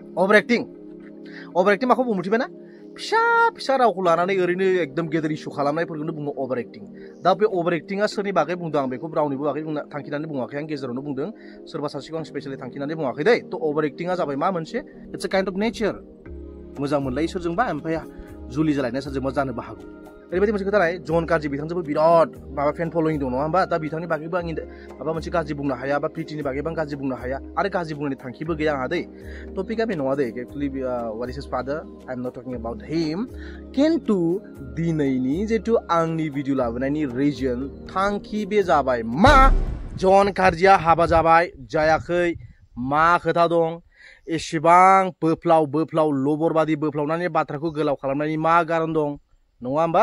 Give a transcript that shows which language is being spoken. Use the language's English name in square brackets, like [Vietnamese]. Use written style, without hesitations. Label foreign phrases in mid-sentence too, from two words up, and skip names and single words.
[English] over acting [Bodo] माखौ बुंनो मिथिबायना फिसा फिसा रावखौ लानानै ओरैनो एकदम गेदेर इशु खालामनायफोरखौनो बुङो [English] over acting [Bodo] दा बे ओवर एक्टिंआ सोरनि बागै बुंदों आं बेखौ रावनिबो बागै थांखिनानै बुङाखै आं गेजेरावनो बुंदों सोरबा सासेखौ आं स्पेसियली थांखिनानै बुङाखै दै थ' ओवर एक्टिंआ जाबाय मा मोनसे [English] it's a kind of nature [Bodo] मोजां मोनलायो सोरजोंबा ओमफ्राय जुलि जालायनाय सोरजोंबा जानोबो हागौ ओरैबायदि मोनसे खोथा नाय जन गाज्रि बिथांजोंबो बिराद माबा [English] fan following [Bodo] दं नङा होमबा दा बिथांनि बागैबो आं माबा मोनसे गाज्रि बुंनो हाया बा प्रितिनि बागैबो आं गाज्रि बुंनो हाया आरो गाज्रि बुंनायनि थांखिबो गैया आंहा दै टपिकआ बे नङा दै [English] actually what is his father I am not talking about him [Bodo] किन्तु दिनैनि जितु आंनि भिडिअ लाबोनायनि रिजन थांखि बे जाबाय मा जन गाज्रिया हाबा जाबाय जायाखै मा खोथा दं एसेबां बोफ्लाव लबरबादि बोफ्लावनानै बाथ्राखौ गोलाव खालामनायनि मा कारन दं नङा होमबा